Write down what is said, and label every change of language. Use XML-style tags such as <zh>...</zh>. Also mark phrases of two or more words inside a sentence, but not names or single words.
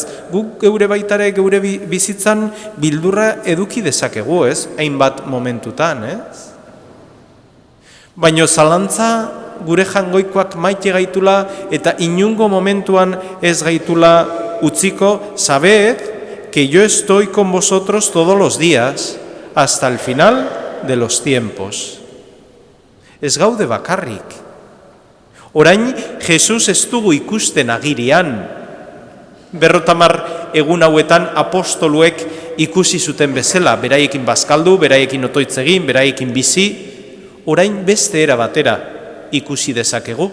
<eu>Guk geure baitare, geure bizitzan bildurra eduki dezakegu, ez? Hainbat momentutan, ez? Baino zalantza gure jangoikoak maite gaitula eta inungo momentuan ez gaitula utziko,</eu> <es>sabed que yo estoy con vosotros todos los días hasta el final de los tiempos.</es> <eu>Ez gaude bakarrik. Orain, Jesus ez dugu ikusten agirian. 50 egun hauetan apostoluek ikusi zuten bezala, beraiekin bazkaldu, beraiekin otoitz egin, beraiekin bizi, orain beste era batera ikusi dezakegu.</eu>